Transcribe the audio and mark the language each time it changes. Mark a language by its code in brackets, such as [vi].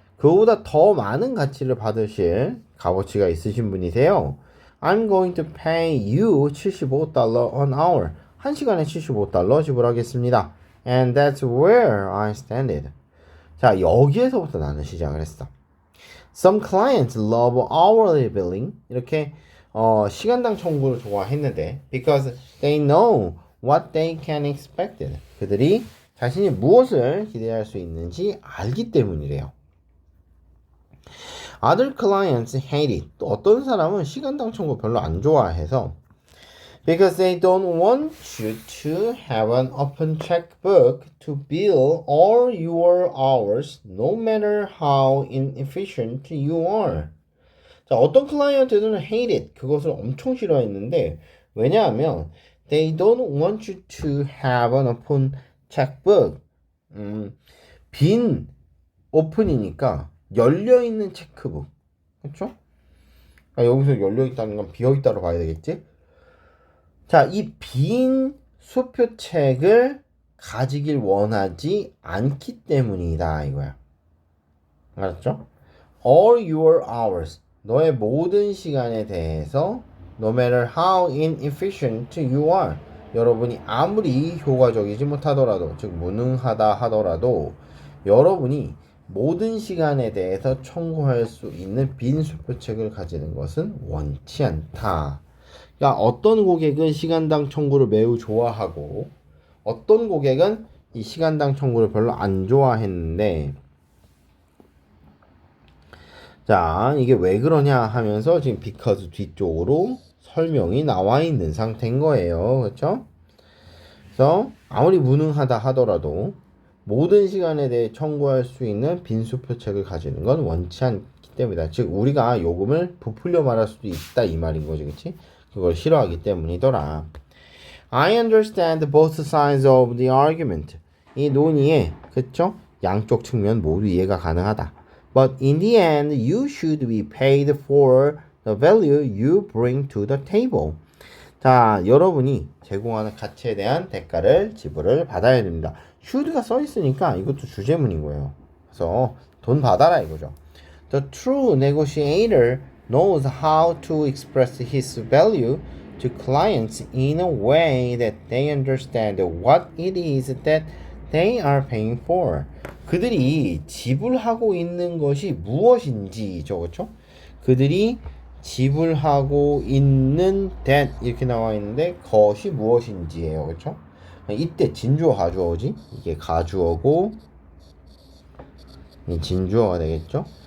[ko] 그보다 더 많은 가치를 받으실 값어치가 있으신 분이세요. [en] I'm going to pay you $75 an hour. [ko] 한 시간에 $75 지불하겠습니다. [en] And that's where I stand. [ko] 자, 여기에서부터 나는 시작을 했어. [en] Some clients love hourly billing. [ko] 이렇게 시간당 청구를 좋아했는데 [en] because they know what they can expect. [ko] 그들이 자신이 무엇을 기대할 수 있는지 알기 때문이래요. [en] Other clients hate it. [ko] 또 어떤 사람은 시간당 청구 별로 안 좋아해서 [en] because they don't want you to have an open checkbook to bill all your hours no matter how inefficient you are. [ko] 자, 어떤 클라이언트들은 [en] hate it. [ko] 그것을 엄청 싫어했는데 왜냐하면 [en] they don't want you to have an open checkbook. [ko] 빈 오픈이니까 열려있는 체크북. 그렇죠? 여기서 열려있다는 건 비어있다로 봐야 되겠지? 자, 이 빈 수표책을 가지길 원하지 않기 때문이다 이거야. 알았죠? [en] All your hours. [ko] 너의 모든 시간에 대해서 [en] no matter how inefficient you are. [ko] 여러분이 아무리 효과적이지 못하더라도 즉 무능하다 하더라도 여러분이 모든 시간에 대해서 청구할 수 있는 빈 수표책을 가지는 것은 원치 않다. 그러니까 어떤 고객은 시간당 청구를 매우 좋아하고 어떤 고객은 이 시간당 청구를 별로 안 좋아했는데 자, 이게 왜 그러냐 하면서 지금 because 뒤쪽으로 설명이 나와 있는 상태인 거예요. 그렇죠? 그래서 아무리 무능하다 하더라도 모든 시간에 대해 청구할 수 있는 빈수표책을 가지는 건 원치 않기 때문이다. 즉 우리가 요금을 부풀려 말할 수도 있다 이 말인 거지, 그렇지? 그걸 싫어하기 때문이더라. [en] I understand both sides of the argument. [ko] 이 논의에 그쵸? 양쪽 측면 모두 이해가 가능하다. [en] But in the end, you should be paid for the value you bring to the table. [ko] 자, 여러분이 제공하는 가치에 대한 대가를 지불을 받아야 됩니다. should가 써 있으니까 이것도 주제문인 거예요. 그래서 돈 받아라 이거죠. [en] The true negotiator knows how to express his value to clients in a way that they understand what it is that they are paying for. [ko] 그들이 지불하고 있는 것이 무엇인지죠, 그렇죠? 그들이 지불하고 있는 that 이렇게 나와 있는데 것이 무엇인지예요, 그렇죠? 이때 진주어 가주어지 이게 가주어고 진주어가 되겠죠?